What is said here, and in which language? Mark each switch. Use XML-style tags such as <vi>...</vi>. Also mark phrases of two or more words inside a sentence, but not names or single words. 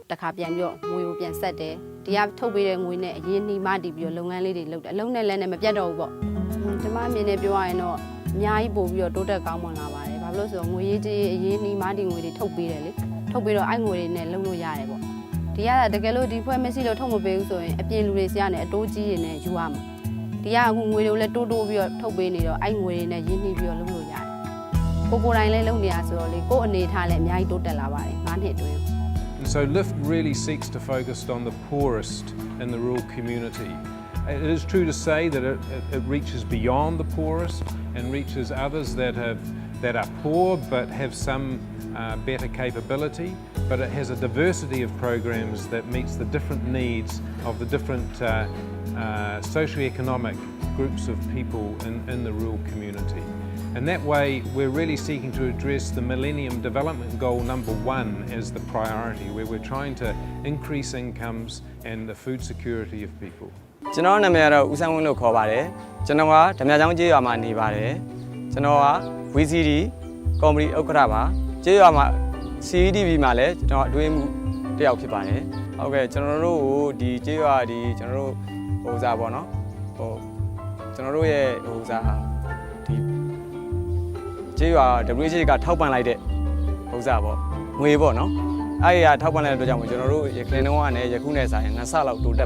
<my>တစ်ခါပြန်ပြီးတော့ငွေကိုပြန်ဆက်တယ်ဒီကထုတ်ပေးတဲ့ငွေနဲ့အရင်နှီးမတည်ပြီးတော့လုပ်ငန်းလေးတွေလုပ်တယ်အလုံးနဲ့လည်းနဲ့မပြတ်တော့ဘူးပေါ့ကျွန်မအမြင်နဲ့ပြောရရင်တော့အများကြီးပို့ပြီးတော့တိုးတက်ကောင်းမွန်လာပါတယ်ဘာလို့လဲဆိုတော့ငွေရေးကြီးအရင်နှီးမတည်ငွေတွေထုတ်ပေးတယ်လေထုတ်ပြီးတော့အဲ့ငွေတွေနဲ့လုပ်လို့ရတယ်ပေါ့ဒီကတကယ်လို့ဒီဖွဲ့မရှိလို့ထုတ်မပေးဘူးဆိုရင်အပြင်လူတွေစီကနေအတိုးကြီးတွေနဲ့ယူရမှာဒီကအခုငွေတွေကိုလည်းတိုးပြီးတော့ထုတ်ပေးနေတော့အဲ့ငွေတွေနဲ့ရင်းနှီးပြီးတော့လုပ်လို့ရတယ်ကိုတိုင်းလည်းလုပ်နေရဆိုတော့လေကိုအနေထားလည်းအများကြီးတိုးတက်လာပါတယ်9နှစ်အတွင်း</my> <en>And so LIFT really seeks to focus on the poorest in the rural community. It is true to say that it reaches beyond the poorest and reaches others that are poor but have some better capability, but it has a diversity of programs that meets the different needs of the different socioeconomic groups of people in the rural community. And that way we're really seeking to address the Millennium Development Goal number 1 as the priority, where we're trying to increase incomes and the food security of people.</en> <my>ကျွန်တော်နာမည်ကတော့ဦးဆန်းဝင်းလို့ခေါ်ပါတယ်ကျွန်တော်ကဓမြချောင်းကျေးရွာမှာနေပါတယ်ကျွန်တော်က VCD ကော်မတီဥက္ကဋ္ဌပါကျေးရွာမှာ CEDB မှာလည်းကျွန်တော်အတွင်းမှုတစ်ယောက်ဖြစ်ပါတယ်ဟုတ်ကဲ့ကျွန်တော်တို့ကိုဒီကျေးရွာဒီကျွန်တော်တို့ဟိုစားပေါ့နော်ဟိုကျွန်တော်တို့ရဲ့ဟိုစားဒီကျေးရွာ WH ကထောက်ပံ့လိုက်တဲ့ဥစ္စာပေါ့ငွေပေါ့နော်အဲ့ဒီကထောက်ပံ့လိုက်တဲ့အတွက်ကြောင့်ကျွန်တော်တို့ရခိုင်တုန်းကလည်းယခုနဲ့ဆိုင်2ဆလောက်တိုး</my>